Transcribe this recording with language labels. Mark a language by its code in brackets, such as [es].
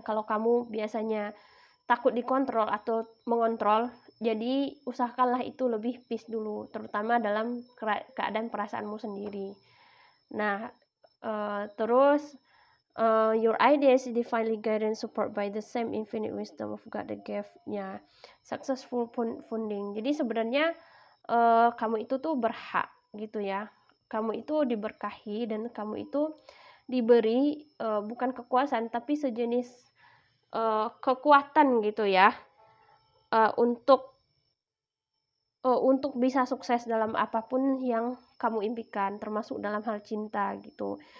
[id] Kalau kamu biasanya takut dikontrol atau mengontrol, jadi usahakanlah itu lebih peace dulu, terutama dalam keadaan perasaanmu sendiri. Nah, terus [en] your ideas is divinely guided and support by the same infinite wisdom of God that gave-nya successful funding. [id] Jadi sebenarnya kamu itu tuh berhak gitu ya. Kamu itu diberkahi dan kamu itu diberi bukan kekuasaan tapi sejenis kekuatan gitu ya, untuk bisa sukses dalam apapun yang kamu impikan, termasuk dalam hal cinta gitu.